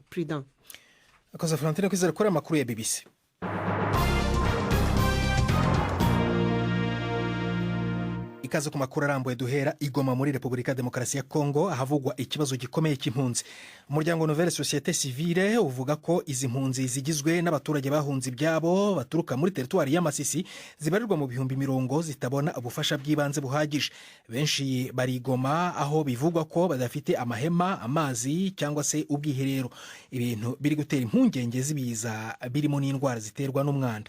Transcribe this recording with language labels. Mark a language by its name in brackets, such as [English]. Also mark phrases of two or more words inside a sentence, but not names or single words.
[Kinyarwanda] President akoze Florentine kwizera kora makuru ya BBC. Ikaze ku makuru arambuye duhera Igoma muri Republika Demokarasi ya Kongo, ahavugwa ikibazo gikomeye cy'impunzi. Umuryango Nouvelle Société Civile uvuga ko izi mpunzi zigizwe n'abaturage bahunze ibyabo baturuka muri teritwari ya Masisi zibarirwa mu bihumbi 100 zitabona ubufasha bw'ibanze buhagije. Benshi bari Igoma aho bivugwa ko badafite amahema, amazi cyangwa se ubwiherero. Ibintu biri gutera impungenge zibiza birimo n'indwara ziterwa n'umwanda.